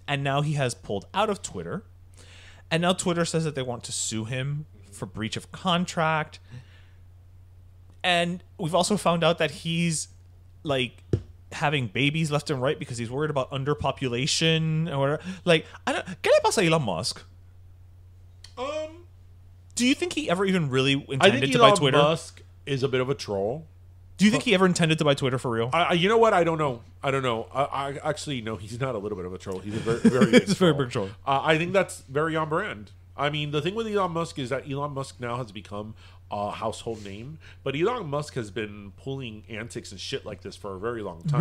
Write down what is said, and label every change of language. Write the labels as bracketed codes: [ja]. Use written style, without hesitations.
[en] And now he has pulled out of Twitter. And now Twitter says that they want to sue him for breach of contract. And we've also found out that he's like having babies left and right because he's worried about underpopulation or whatever. [es] Like, ¿qué le pasa a Elon Musk? [en] Do you think he ever even really intended to buy Twitter? Elon Musk is a bit of a troll. Do you think he ever intended to buy Twitter for real? You know what? I don't know. I actually know he's not a little bit of a troll. He's a very big very big troll. I think that's very on brand. I mean, the thing with Elon Musk is that Elon Musk now has become a household name, but Elon Musk has been pulling antics and shit like this for a very long time.